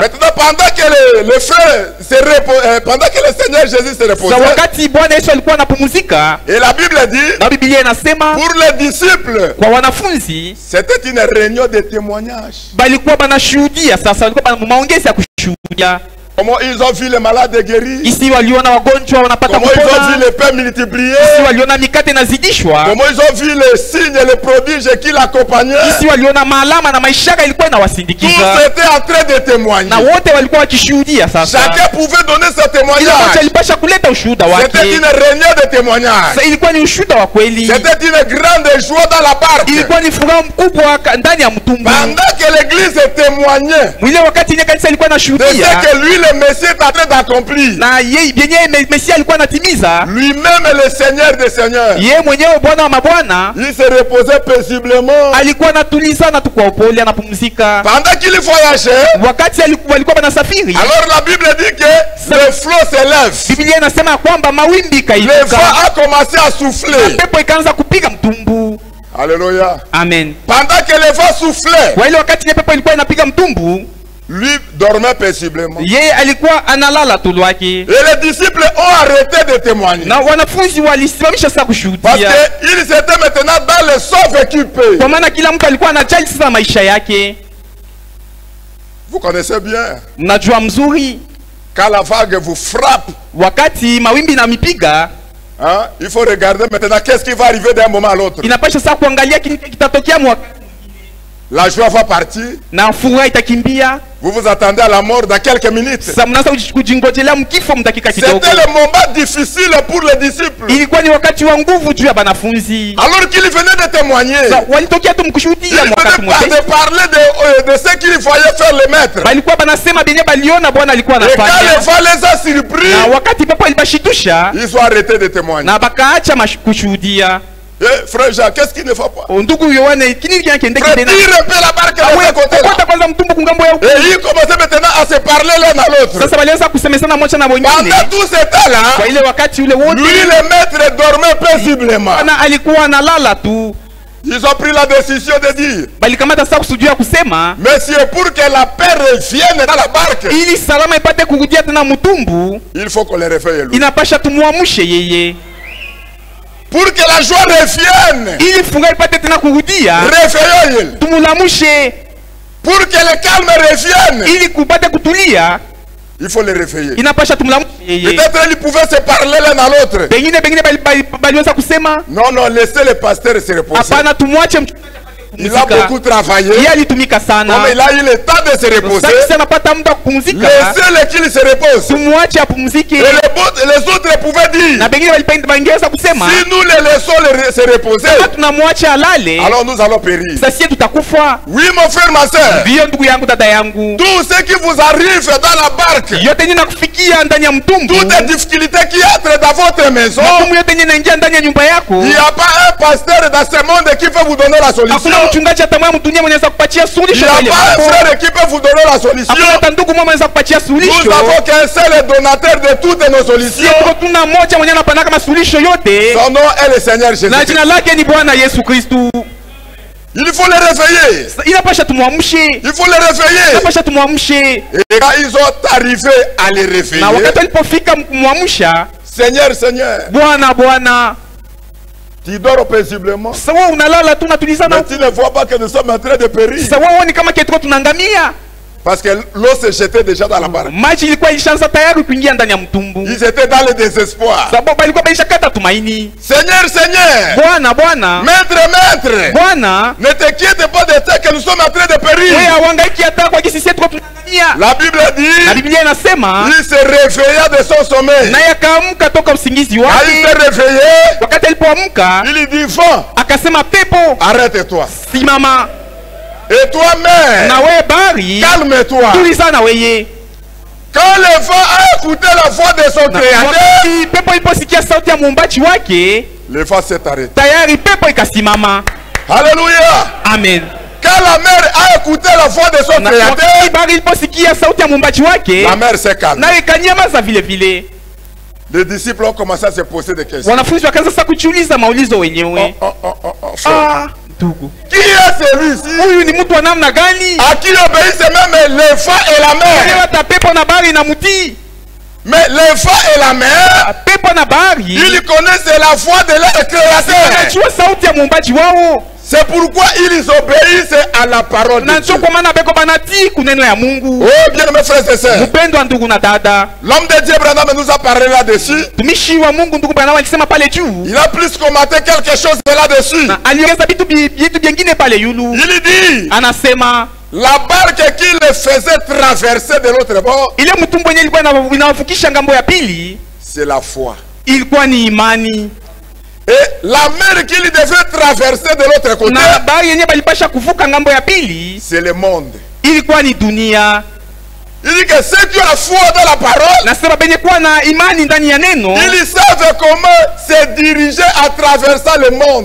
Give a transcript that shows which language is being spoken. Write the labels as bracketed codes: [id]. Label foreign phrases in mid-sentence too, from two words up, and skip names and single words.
[fr] Maintenant, pendant que le frère pendant que le Seigneur Jésus se Sasa reposait, [sw] wakati Bwana Yesu alikuwa anapumzika, [fr] et la Bible dit, [sw] na Biblia inasema [fr] pour les disciples, [sw] kwa wanafunzi [fr] c'était une réunion de témoignage. [sw] balikuwa banashuhudia. Sasa walikuwa maongezi ya kushuhudia, [fr] Comment ils ont vu les malades guéris, [sw] isi waliona wagonjwa wanapata [fr] comment ils ont vu kupona, les pains multipliés, [sw] isi waliona mikate inazidishwa, [fr] comment ils ont vu les signes et les prodiges qui l'accompagnaient. [sw] isi waliona maalama na maishara ilikuwa Tous inawasindikiza, [fr] étaient en train de témoigner. [sw] na wote walikuwa wakishuhudia. Sasa [fr] Chacun pouvait donner ce [sw] kila mmoja témoignage. alipasha kuleta ushuhuda C'était wake. [fr] une réunion de témoignage. [sw] Sasa ilikuwa ni ushuhuda wa kweli, [fr] C'était une grande joie dans la barque. [sw] ilikuwa ni furaha mkubwa ndani ya mtumbu. [fr] Pendant que l'église témoignait [sw] Mwile wakati ile kanisa ilikuwa de inashuhudia [fr] ce que lui, le Messie, est en train d'accomplir. [sw] na yeye yenyewe Mesia alikuwa anatimiza, [fr] Lui-même, le Seigneur des Seigneurs, [sw] yeye mwenyewe Bwana wa mabwana [fr] il se reposait paisiblement. [sw] alikuwa anatuliza na tukwa upole, anapumzika. [fr] Pendant qu'il voyageait, [sw] Wakati walikuwa wanasafiri, [fr] alors la Bible dit que le flot s'élève. [sw] Biblia inasema kwamba mawimbi Le ikainuka, [fr] vent a commencé à souffler. [sw] pepo ikaanza kupiga mtumbu. Alléluia. Amen. [fr] Pendant que le vent soufflait, [sw] Kwa ile wakati ile pepo ilikuwa inapiga mtumbu, [fr] lui dormait paisiblement. [sw] Yeye alikuwa analala tu lwake. [fr] Et les disciples ont arrêté de témoigner. [sw] Na wanafunzi walisimamisha sasa Parce kushuhudia. [fr] qu'ils étaient maintenant dans le sauve-qui-peut. [sw] Kwa maana kila mtu alikuwa anajali sasa maisha yake. [fr] Vous connaissez bien. [sw] Mnajua mzuri [fr] Quand la vague vous frappe, [sw] wakati mawimbi na mipiga, [fr] hein, il faut regarder maintenant qu'est-ce qui va arriver d'un moment à l'autre. [sw] inapasha sasa kuangalia kitatokea mwaka. [fr] La joie va partir. [sw] Na furaha itakimbia. [fr] Vous vous attendez à la mort dans quelques minutes. [sw] Sasa mnaanza kujingojelea mkifo mtakika kidogo. [fr] C'était le moment difficile pour les disciples. [sw] Ilikuwa ni wakati wa nguvu juu ya banafunzi. [fr] Alors qu'ils venaient de témoigner. [sw] Sasa walitokea tu mkushuhudia Ils wakati venaient mmoja. [fr] de parler de ce qu'il voyait faire le maître. [sw] Balikuwa banasema benye baliona Bwana alikuwa [fr] Et quand anafanya. le vent les a surpris, [sw] Na wakati pepo ilibashitusha, [fr] ils ont arrêté de témoigner. [sw] na bakaacha kushuhudia. [fr] Et frère Jean, qu'est-ce qui ne va pas? [sw] Ndugu Yohane, kini kiende Frère, tena. [fr] tire un peu la barque de ce côté-là. [sw] Kwa kwanza mtumbu kungambo ya huko. [fr] Et ils commençaient maintenant à se parler l'un à l'autre. [sw] Sasa walianza kusemezana moja na wengine. [fr] Pendant tout ce temps-là, [sw] Kwa ile wakati ule wote, [fr] lui le maître dormait paisiblement. [sw] Bwana alikuwa analala tu. [fr] Ils ont pris la décision de dire, [sw] Balikamata sasa kusudia kusema, [fr] Monsieur, pour que la paix revienne dans la barque, [sw] ili salama ipate kurudia tena mtumbu, [fr] il faut qu'on le réveille lui. [sw] inapasha tumuamshe yeye. [fr] Pour que la joie revienne, [sw] Ili furaha ipate tena kurudia, réveillons-le. tumulamushe. [fr] Pour que le calme revienne, [sw] Ili kupate kutulia, [fr] il faut le réveiller. [sw] inapasha tumulamushe yeye. [fr] Peut-être ils pouvaient se parler l'un à l'autre. [sw] Pengine baliweza kusema, [fr] Non, non, laissez le pasteur se reposer. [sw] hapana, tumwache mchungaji. [fr] Il a beaucoup travaillé. [sw] Yeye alitumika sana. [fr] Comme il a eu le temps de se reposer, [sw] Sasa anapata muda kupumzika. [fr] laissez-le qu'il se repose. [sw] Tumwache apumzike. [fr] Et les autres pouvaient dire, [sw] Na pengine bangeweza kusema, [fr] si nous les laissons se reposer, [sw] kama tunamwacha alale, [fr] alors nous allons périr. [sw] sasa sisi tutakufa. [fr] Oui, mon frère, ma soeur. [sw] Ndio ndugu yangu, dada yangu, [fr] Tout ce qui vous arrive dans la barque, [sw] yote yenye nakufikia ndani ya mtumbu, [fr] toutes les difficultés qui entrent dans votre maison, [sw] magumu yote yenye naingia ndani ya nyumba yako, [fr] il n'y a pas un pasteur dans ce monde qui peut vous donner la solution. [sw] hakuna mchungaji hata mmoja mdunia mwenye anaweza kupatia [fr] Il n'y suluhisho a [sw] kwa ile [fr] pas un mambo. frère qui peut vous donner la solution. [sw] Hakuna hata ndugu mmoja anaweza kupatia Nous suluhisho. [fr] n'avons qu'un seul donateur de toutes nos Sio solutions. [sw] tuna mmoja mwenye anapana kama suluhisho yote, [fr] Son nom est le Seigneur Jésus. [sw] na jina lake ni Bwana Yesu Kristu. [fr] Il faut le réveiller. [sw] Inapasha tumwamshe, [fr] Il faut le réveiller. [sw] inapasha tumwamshe. [fr] Et quand ils ont arrivé à le réveiller, [sw] Na wakati walipofika kumwamsha, [fr] Seigneur, Seigneur, [sw] Bwana, Bwana, [fr] tu dors paisiblement. [sw] sasa wewe unalala tu natulizana. [fr] Mais tu ne vois pas que nous sommes en train de périr. [sw] Sasa wewe ni kama kitu tunaangamia. [fr] Parce que l'eau se jetait déjà dans la barque. [sw] Maji ilikuwa ilishaanza tayari kuingia ndani ya mtumbu. [fr] Ils étaient dans le désespoir. [sw] Sababu alikuwa baishakata tumaini. [fr] Seigneur, Seigneur, [sw] Bwana, Bwana, [fr] Maître, Maître, Bwana, ne t'inquiète pas de ça que nous sommes en train de périr. [sw] wewe hauhangaiki hata kwa jinsi yetu tunaangamia. [fr] La Bible [sw] Na dit, Biblia inasema, [fr] il se réveilla de son sommeil. [sw] naye akaamka toka usingizi [fr] Quand il s'est wake. réveillé, [sw] Wakati alipoamka, [fr] il dit, vent, [sw] akasema pepo, [fr] arrête-toi. [sw] simama. [fr] Et toi, mer, [sw] Na wewe bahari, [fr] calme-toi. [sw] tulizana weye. [fr] Quand le vent a écouté la voix de son Na créateur, [sw] wakati pepo iliposikia sauti ya muumbaji wake, [fr] le vent s'est arrêté. [sw] tayari pepo ikasimama. Alléluia. Amen. [fr] Quand la mer a écouté la voix de son [sw] Na wakati créateur, bahari iliposikia sauti ya muumbaji wake, [fr] la mer s'est calmée. [sw] nayo ikanyamaza vile vile. [fr] Les disciples ont commencé à se poser des questions. [sw] Wanafunzi wakaanza sasa kujiuliza maulizo wenyewe. Frère, Ah, ndugu, [fr] qui est celui-ci [sw] huyu ni mtu wa namna gani? [fr] à qui obéissent même les vents et la mer? [sw] Hata pepo na bahari na mtii. [fr] Mais les vents et la mer, [sw] Pepo na bahari [fr] ils connaissent la voix de leur créateur. [sw] wanajua sauti ya muumbaji wao, [fr] C'est pourquoi ils obéissent à la parole na de Dieu. [sw] ndio kwa maana beko banatii kuneno ya Mungu. [fr] Oh bien mes frères et sœurs, [sw] Mpendwa ndugu na dada, [fr] l'homme de Dieu Branham nous a parlé là-dessus. [sw] tumishi wa Mungu ndugu Branham alisema pale juu, [fr] Il a plus commenté quelque chose de là-dessus. [sw] na aliongeza vitu vingine pale yulu. [fr] Il dit, [sw] Anasema [fr] la barque qui le faisait traverser de l'autre bord, [sw] ile mtumbu yenyewe ilikuwa inawavukisha ngambo ya pili, [fr] c'est la foi. [sw] ilikuwa ni imani, [fr] Et la mer qu'il devait traverser de l'autre côté, [sw] na bahari yenyewe balipasha kuvuka ngambo ya pili, [fr] c'est le monde. [sw] ilikuwa ni dunia. [fr] Il dit que ceux qui ont la foi dans la parole, [sw] Nasema benye kuwa na imani ndani ya neno, [fr] ils savent comment se diriger à traversant le monde.